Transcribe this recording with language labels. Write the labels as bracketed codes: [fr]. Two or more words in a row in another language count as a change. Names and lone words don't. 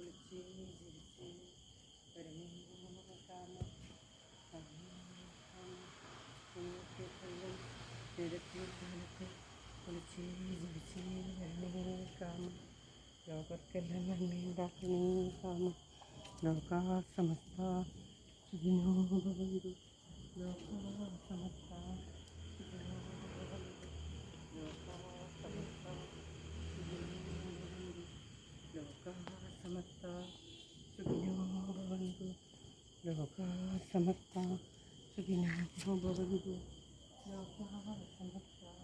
[ml] കുളിച്ച് ചിരിച്ച് വരണേ കാമ ഇന്നത്തെ കൊല്ലം നേരത്തെ കാലത്ത് കുളിച്ച് ചിരിച്ച് വരണേ കാമ ലോകർക്കെല്ലാം നന്മയുണ്ടാക്കണേ കാമ [sa] लोकाः समस्ताः सुखिनो भवन्तु लोकाः समस्ताः सुखिनो भवन्तु लोकाः समस्ताः सुखिनो भवन्तु लोकाः समस्ताः सुखिनो भवन्तु लोकाः समस्ताः सुखिनो भवन्तु लोकाः समस्ताः